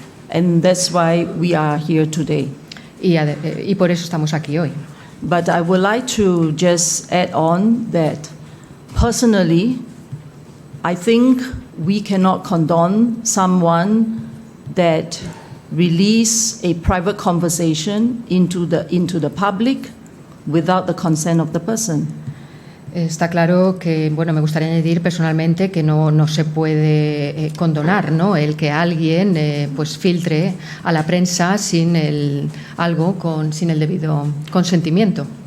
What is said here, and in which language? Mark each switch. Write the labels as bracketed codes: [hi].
[en] And that's why we are here today. [es] Y por eso estamos aquí hoy. [en] But I would like to just add on that personally, I think we cannot condone someone that release a private conversation into the public without the consent of the person. [es] Está claro que, me gustaría añadir personalmente que no se puede condonar, ¿no?, el que alguien filtre a la prensa sin el debido consentimiento.